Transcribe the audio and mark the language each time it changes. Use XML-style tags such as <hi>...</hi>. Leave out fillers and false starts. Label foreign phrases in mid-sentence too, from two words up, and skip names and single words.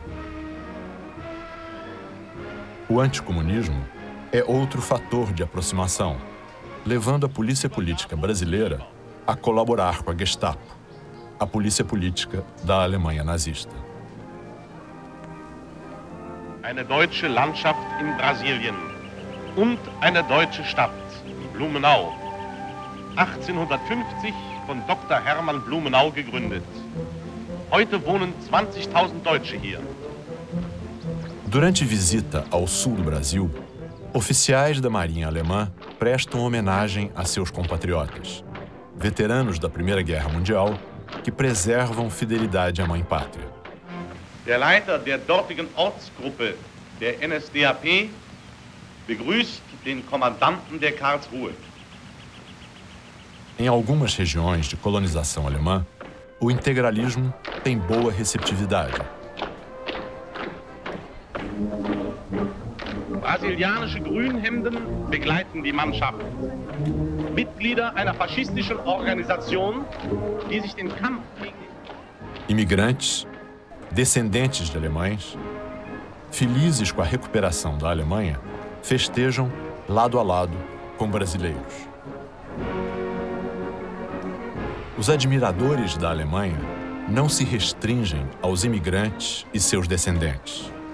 <pt>O anticomunismo é outro fator de aproximação, levando a polícia política brasileira a colaborar com a Gestapo, a polícia política da Alemanha nazista.</pt> <de>Eine deutsche Landschaft in Brasilien und eine deutsche Stadt, Blumenau. 1850 von Dr. Hermann Blumenau gegründet. Heute wohnen 20.000 Deutsche hier.</de> <pt>Durante visita ao sul do Brasil, oficiais da Marinha Alemã prestam homenagem a seus compatriotas, veteranos da Primeira Guerra Mundial, que preservam fidelidade à Mãe Pátria.</pt> <de>Der Leiter der dortigen Ortsgruppe der NSDAP begrüßt den Kommandanten der Karlsruhe.</de> <pt>Em algumas regiões de colonização alemã, o integralismo tem boa receptividade.</pt> <de>Brasilianische Grünhemden begleiten die Mannschaft. Mitglieder einer faschistischen Organisation, die sich den Kampf gegen...</de> <pt>Imigrantes, descendentes de alemães, felizes com a recuperação da Alemanha, festejam lado a lado com brasileiros. Os admiradores da Alemanha não se restringem aos imigrantes e seus descendentes.</pt>